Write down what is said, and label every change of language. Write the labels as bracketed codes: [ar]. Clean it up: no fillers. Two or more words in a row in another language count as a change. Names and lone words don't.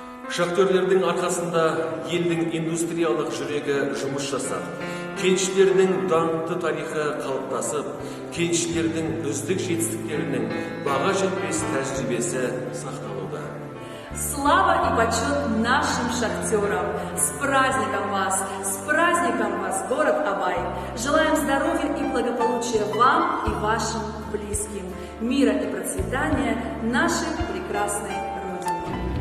[kk] Шахтерлердің арқасында елдің индустриялық жүрегі жұмыс жасап, кеншілердің даңқты тарихы қалыптасып, кеншілердің үздік жетістіктерінің баға жетпес тәжірибесі сақталуда. [ru] Слава и почет нашим шахтерам! С праздником вас, город Абай! Желаем здоровья и благополучия вам и вашим близким, мира и процветания нашей прекрасной Родины.